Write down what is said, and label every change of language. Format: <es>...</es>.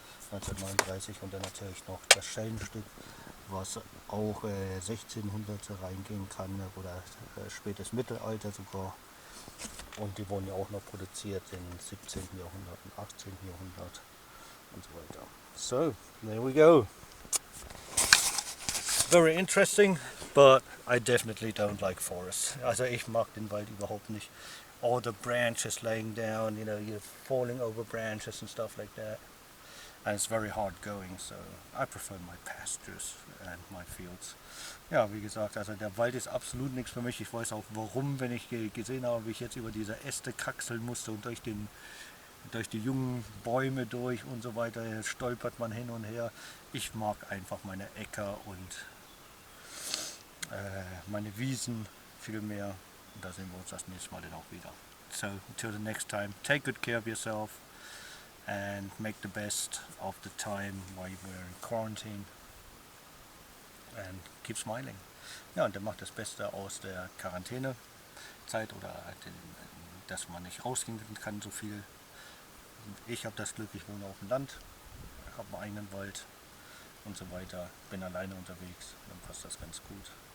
<de>1939 und dann natürlich noch das Schellenstück, was auch 1600 reingehen kann oder spätes Mittelalter sogar. Und die wurden ja auch noch produziert im 17. Jahrhundert und 18. Jahrhundert und so weiter.</de> <en>So, there we go. Very interesting, but I definitely don't like forests.</en> <de>Also ich mag den Wald überhaupt nicht.</de> <en>All the branches laying down, you know, you're falling over branches and stuff like that. and it's very hard going, so I prefer my pastures and my fields.</en> <de>Ja, wie gesagt, also der Wald ist absolut nichts für mich. Ich weiß auch warum, wenn ich gesehen habe, wie ich jetzt über diese Äste kraxeln musste und durch die jungen Bäume durch und so weiter stolpert man hin und her. Ich mag einfach meine Äcker und meine Wiesen viel mehr. Und da sehen wir uns das nächste Mal dann auch wieder.</de> <en>So, until the next time, take good care of yourself and make the best of the time while we're in quarantine and keep smiling.</en> <de>Ja, und dann macht das Beste aus der Quarantänezeit oder dass man nicht rausgehen kann so viel. Ich habe das Glück, ich wohne auf dem Land, habe einen eigenen Wald und so weiter, bin alleine unterwegs, dann passt das ganz gut.</de>